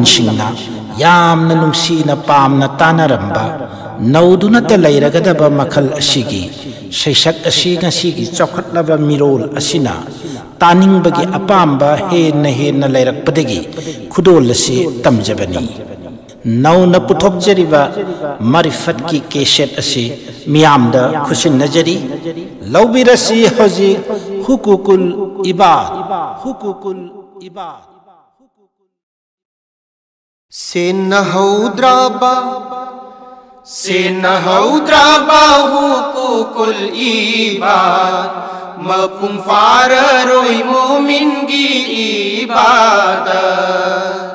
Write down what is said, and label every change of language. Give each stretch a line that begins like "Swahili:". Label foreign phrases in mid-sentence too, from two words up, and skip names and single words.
Manipuri: singna yamna nungsina pamna tanaramba nauduna ta leiragadaba makhal ashigi saisak ashi ngasigi chokhatlaba mirol asina taningbagi apamba henna leirakpadagi khudol asi tamjabani nauna puthokjariba marifat ki cassette asi miyamda khusin najari laubirasi hoji
Arabic: حقوق العباد
Manipuri: Sinahaudraba
Arabic: حقوق العباد
Manipuri: mapung fararoi mumin gi ibadah.